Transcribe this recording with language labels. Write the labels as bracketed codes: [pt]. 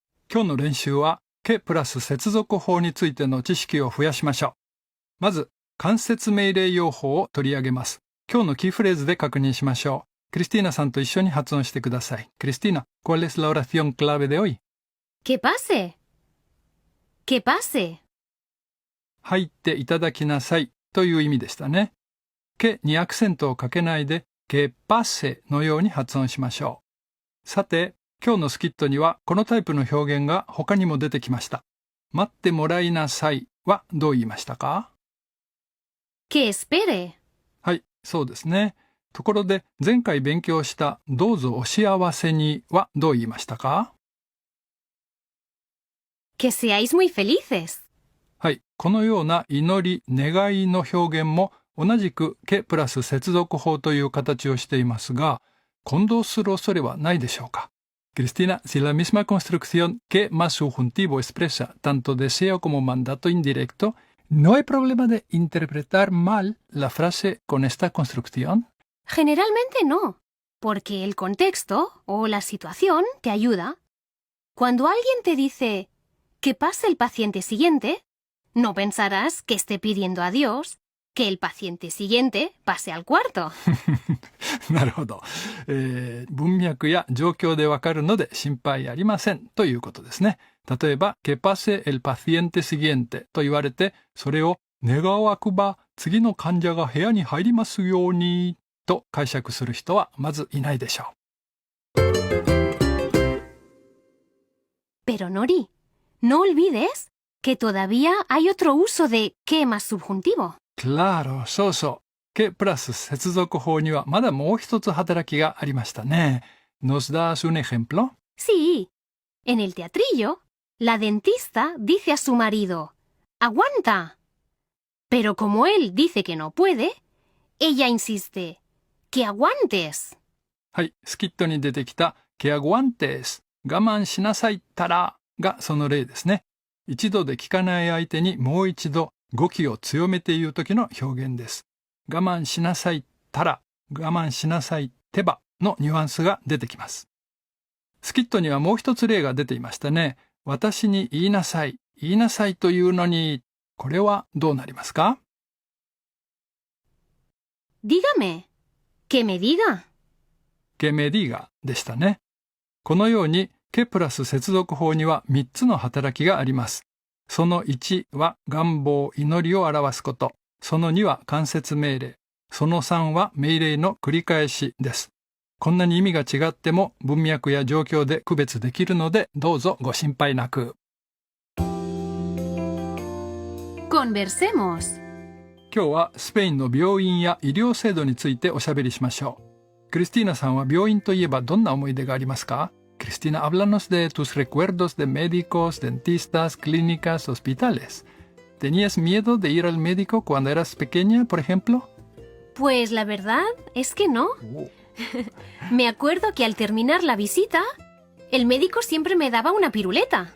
[ja] 今日の練習はqueプラス接続法についての知識を増やしましょう。まず、間接命令用法を取り上げます。今日のキーフレーズで確認しましょう。クリスティーナさんと一緒に発音してください。 [es] クリスティーナ、¿cuál es la oración clave de hoy? Que pase. Que pase. [ja] 入っていただきなさいという意味でしたね。queにアクセントをかけないで、 [es] que pase [ja] のように発音しましょう。さて、今日のスキットにはこのタイプの表現が他にも出てきました。待ってもらいなさいはどう言いましたか？ [es] Que espere. [ja] はい、そうですね。ところで前回勉強したどうぞお幸せにはどう言いましたか？ [es] Que seáis muy felices. [ja] はい、このような祈り、願いの表現も同じくqueプラス接続法という形をしていますが、混同する恐れはないでしょうか？ [es] Cristina, si la misma construcción que más subjuntivo expresa tanto deseo como mandato indirecto, ¿No hay problema de interpretar mal la frase con esta construcción? Generalmente no, porque el contexto o la situación te ayuda. Cuando alguien te dice que pase el paciente siguiente, no pensarás que esté pidiendo a Dios que el paciente siguiente pase al cuarto. [ja] なるほど、文脈や状況でわかるので心配ありませんということですね。例えば、 [es] que pase el paciente siguiente [ja] と言われて、それを願わくば次の患者が部屋に入りますようにと解釈する人はまずいないでしょう。 [es] Pero Nori, no olvides que todavía hay otro uso de que más subjuntivo. Claro, [ja] そうそう。 que プラス接続法にはまだもう一つ働きがありましたね。 [es] ¿Nos das un ejemplo? Sí, en el teatrillo, la dentista dice a su marido, ¡aguanta! Pero como él dice que no puede, ella insiste, ¡que aguantes! [ja] はい、スキットに出てきた [es] que aguantes [ja] 我慢しなさいたらがその例ですね。一度で聞かない相手にもう一度語気を強めて言う時の表現です。我慢しなさいたら、我慢しなさいてばのニュアンスが出てきます。スキットにはもう一つ例が出ていましたね。私に言いなさい、言いなさいというのに、これはどうなりますか？ [es] Dígame, que me diga. que me diga [ja] でしたね。このように、que プラス接続法には3つの働きがあります。その1は願望、祈りを表すこと。その2は間接命令。その3は命令の繰り返しです。こんなに意味が違っても文脈や状況で区別できるのでどうぞご心配なく。 [es] Conversemos. [ja] 今日はスペインの病院や医療制度についておしゃべりしましょう。クリスティーナさんは病院といえばどんな思い出がありますか？ [es] Cristina, háblanos de tus recuerdos de médicos, dentistas, clínicas, hospitales. ¿Tenías miedo de ir al médico cuando eras pequeña, por ejemplo? Pues la verdad es que no. Me acuerdo que al terminar la visita, el médico siempre me daba una piruleta.